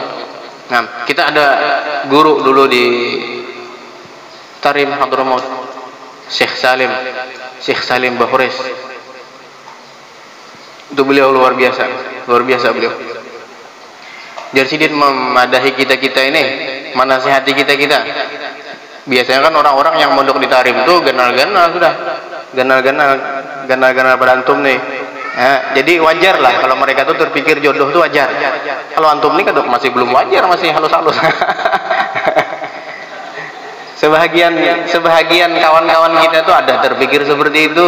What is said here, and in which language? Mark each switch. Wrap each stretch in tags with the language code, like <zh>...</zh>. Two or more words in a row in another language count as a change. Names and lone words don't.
<id>Nah, kita ada guru dulu di Tarim Hadramaut, Syekh Salim Bahures. Itu beliau luar biasa beliau. Jadi dia memadahi kita ini, menasihati kita. Biasanya kan orang-orang yang mondok di Tarim itu</id> <bjn>ganal-ganal sudah, ganal-ganal berantum nih.</bjn> <id>Jadi wajar lah kalau mereka tuh terpikir jodoh itu wajar. Kalau antum nih kadok masih belum wajar, masih halus-halus. Sebahagian kawan-kawan kita tuh ada terpikir seperti itu.</id>